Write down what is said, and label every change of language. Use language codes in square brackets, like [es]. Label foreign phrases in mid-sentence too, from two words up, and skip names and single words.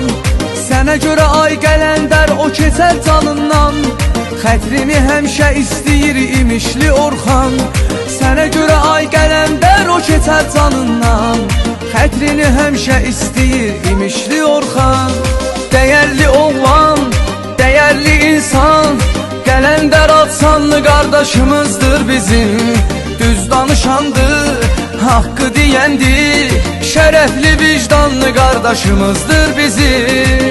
[az] Sənə görə ay Kalender o keçər canından, xətrini həmişə istəyir imişli Orxan. Sənə görə ay Kalender o keçər canından, xətrini həmişə istəyir imişli Orxan. [tr] Değerli oğlan, değerli insan, Kalender Alsanlı kardeşimizdir bizim. [az] Düz danışandı, [tr] hakkı diyendi, şerefli vicdanlı kardeşimizdir bizim.